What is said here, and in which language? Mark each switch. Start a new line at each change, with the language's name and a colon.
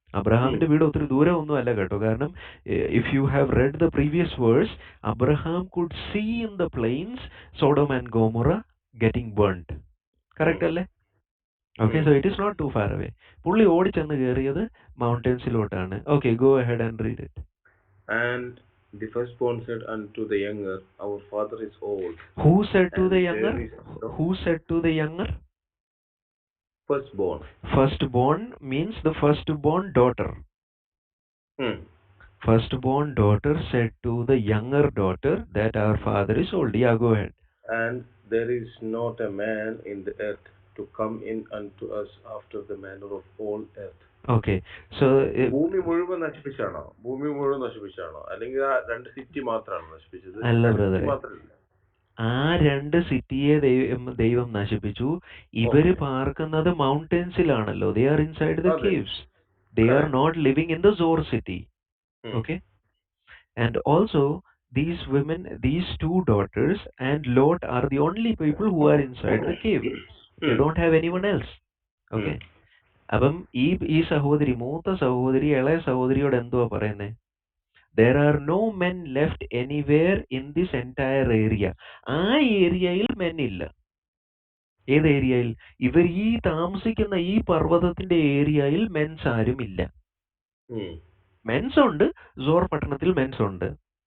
Malayalam: അബ്രഹാമിന്റെ വീട് ഒത്തിരി ദൂരം ഒന്നും അല്ല കേട്ടോ. കാരണം
English: If you have read the previous verse, Abraham could see in the plains Sodom and Gomorrah getting burned.
Malayalam: Correct അല്ലേ?
English: Okay, so it is not too far away.
Malayalam: പുള്ളി ഓടിച്ചെന്ന് കയറിയത് മൗണ്ടൻസിലോട്ടാണ്.
English: Okay, go ahead and read it. And the firstborn said unto the younger, Our father is old. Who said to the and younger? there is no Who said to the younger? Firstborn. Firstborn means the firstborn daughter. Firstborn daughter said to the younger daughter that our father is old. Yeah, go ahead. And there is not a man in the earth to come in unto us after the manner of all earth. Okay, so
Malayalam: ഭൂമി മുഴുവൻ നശിപ്പിച്ചാണോ? അല്ലെങ്കിൽ ആ രണ്ട് city മാത്രമാണോ നശിപ്പിച്ചത്? അല്ല ബ്രദറെ, ആ രണ്ട് സിറ്റിയെ ദൈവം നശിപ്പിച്ചു. ഇവര് പാർക്കുന്നത് മൗണ്ടൻസിലാണല്ലോ.
English: They are inside the caves. They are not living in the Zor city. Okay? And also, these women, these two daughters and Lot are the only people who are inside the cave. They don't have anyone else. Okay?
Malayalam: അപ്പം ഈ സഹോദരി, മൂത്ത സഹോദരി ഇളയ സഹോദരിയോട് എന്തുവാ പറയുന്നേ?
English: There are no men left anywhere in this entire area.
Malayalam: ആ ഏരിയയിൽ men ഇല്ല. ഏത് ഏരിയയിൽ? ഇവർ ഈ താമസിക്കുന്ന ഈ പർവ്വതത്തിന്റെ ഏരിയയിൽ മെൻസ് ആരും ഇല്ല. മെൻസ് ഉണ്ട്, സോർ പട്ടണത്തിൽ മെൻസ് ഉണ്ട്.